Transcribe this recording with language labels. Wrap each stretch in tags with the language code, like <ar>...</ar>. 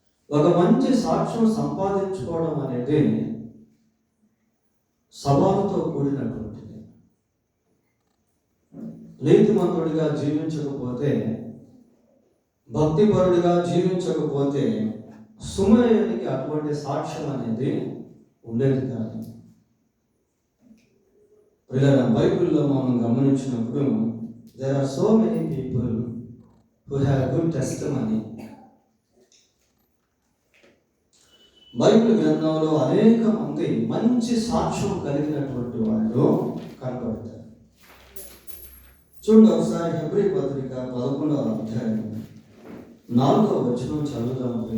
<te>ఒక మంచి సాక్ష్యం సంపాదించుకోవడం అనేది సవాలుతో కూడినటువంటిది. నీతిమంతుడిగా జీవించకపోతే, భక్తిపరుడిగా జీవించకపోతే సుమేయునికి అటువంటి సాక్ష్యం అనేది ఉండేది కాదు. ప్రియులారా, బైబిల్లో మనం గమనించినప్పుడు</te> <en>there are so many people who have good testimony.</en> <te>Bible గ్రంథంలో అనేక మంది మంచి సాక్ష్యం కలిగినటువంటి వాళ్ళు కనబడతారు. చూడండి ఒకసారి హెబ్రీ పత్రిక 11వ అధ్యాయం 4వ వచనం చదువుదాం.</te>